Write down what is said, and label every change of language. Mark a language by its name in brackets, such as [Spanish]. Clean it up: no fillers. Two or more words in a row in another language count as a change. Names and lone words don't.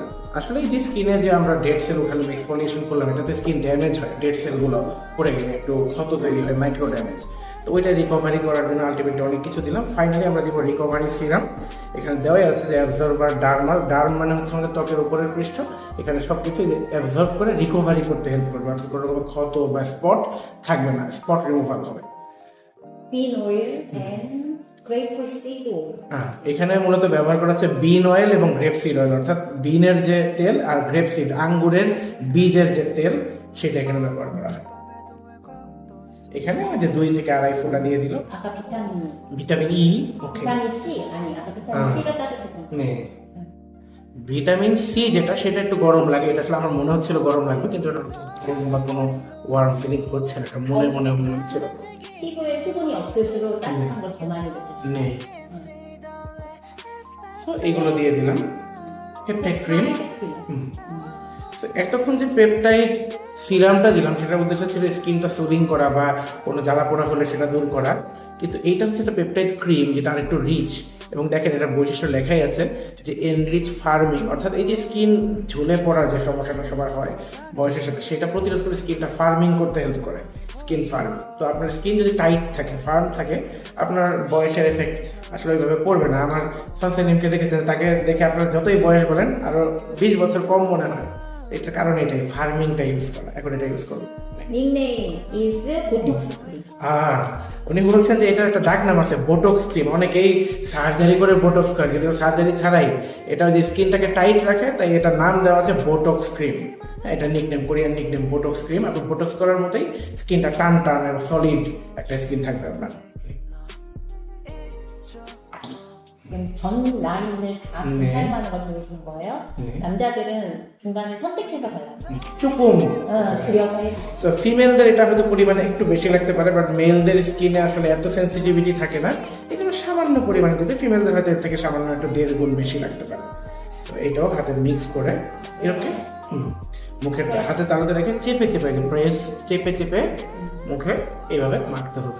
[Bangla] আসলে এই যে স্কিনে যে আমরা [English] dead cell [Bangla] ওখানে এক্সফোলিয়েশন করলাম, এটাতে [English] skin damage [Bangla] হয়, [English] dead cells [Bangla] পড়ে গেলে একটু ক্ষত তৈরি হয়, [English] micro damage. [Bangla] তো ওইটা রিকভারি করার জন্য আলটিমেটলি অনেক কিছু দিলাম। ফাইনালি আমরা দিব [English] recovery serum. [Bangla] এখানে দেওয়াই আছে যে [English] absorber dermal, [Bangla] ডার্ম মানে হচ্ছে আমাদের ত্বকের উপরের পৃষ্ঠ, এখানে সব কিছু অ্যাবজর্ভ করে রিকভারি করতে হেল্প করবে, অর্থাৎ কোনো রকম ক্ষত বা স্পট থাকবে না, [English] spot removal [Bangla] হবে। [English] Bean oil and grapefruit seed oil. [Bangla] এখানে মূলত ব্যবহার করা হচ্ছে [English] bean oil [Bangla] এবং [English] grape seed oil, [Bangla] অর্থাৎ বিনের যে তেল আর [English] grape seed [Bangla] আঙ্গুরের বীজের যে তেল, সেটা এখানে ব্যবহার করা হয়। এখানে যে 2 থেকে 2.5 ফোঁটা দিয়ে দিল [Korean] 아까 비타민 [English] vitamin E. [Bangla] ওকে, [Korean] 비타민 C 아니 아까 비타민 C가 따뜻했던 [Bangla] 네 [English] vitamin C [Bangla] যেটা, সেটা একটু গরম লাগে। এটা আসলে আমার মনে হচ্ছিল গরম লাগবে, কিন্তু এটা গরম বা কোনো [English] warm feeling [Bangla] হচ্ছে না, এটা মনে মনে মনে হচ্ছিল। [Korean] 피부에 수분이 없을수록 따뜻한 걸 더 많이 느꼈어요. [Bangla] নেই, তো এইগুলো দিয়ে দিলাম। [English] peptide cream, [Bangla] এতক্ষণ যে [English] peptide serum [Bangla] দিলাম সেটার উদ্দেশ্য ছিল স্কিনটা সুদিং করা বা কোনো জ্বালা পোড়া হলে সেটা দূর করা, কিন্তু এইটা হচ্ছে একটা [English] peptide cream [Bangla] যেটা আরেকটু রিচ। এবং দেখেন এটা বৈশিষ্ট্য লেখাই আছে যে [English] enrich firming, [Bangla] অর্থাৎ এই যে স্কিন ঝুলে পড়ার যে সমস্যাটা সবার হয় বয়সের সাথে, সেটা প্রতিরোধ করে স্কিনটা ফার্মিং করতে হেল্প করে, [English] skin firming. [Bangla] তো আপনার স্কিন যদি টাইট থাকে, ফার্ম থাকে, আপনার বয়সের এফেক্ট আসলে ওইভাবে পড়বে না। আমার সানসাইনিমকে দেখেছেন, তাকে দেখে আপনার যতই বয়স বলেন আরও 20 বছর কম মনে হয়, এটার কারণ এটাই ফার্মিংটা ইউজ করা, এখন এটা ইউজ করবো। Nickname is botox cream. উনি বলছেন যে এটা একটা ডাক নাম আছে [English] botox cream. [Bangla] অনেকেই সার্জারি করে বোটক্স করে, কিন্তু সার্জারি ছাড়াই এটা যে স্কিনটাকে টাইট রাখে, তাই এটার নাম দেওয়া আছে [English] botox cream. [Bangla] এটা নিকনেম, [English] Korean nickname botox cream. [Bangla] আপনি বোটক্স করার মতোই স্কিনটা টান টান এবং সলিড একটা স্কিন থাকবে আপনার। [Korean] 그럼 전 라인을 다 네. 사용하는 걸 보여주는 거예요. 네. 남자들은 중간에 선택해서 발라요. চুকুম। 줄여서 해주고. [Bangla] সো ফিমেলদের এটা হয়তো পরিমাণে একটু বেশি লাগতে পারে, বাট মেলদের স্কিনে আসলে এত সেন্সিটিভিটি থাকে না, এগুলো সামান্য পরিমাণে দিতে ফিমেলদের হয়তো এর থেকে সামান্য একটু 1.5 গুণ বেশি লাগতে পারে। তো এইটাও হাতে মিক্স করে এরকম মুখের হাতে তালুতে রেখে চেপে চেপে প্রেস চেপে চেপে মুখে এইভাবে মাখতে হবে।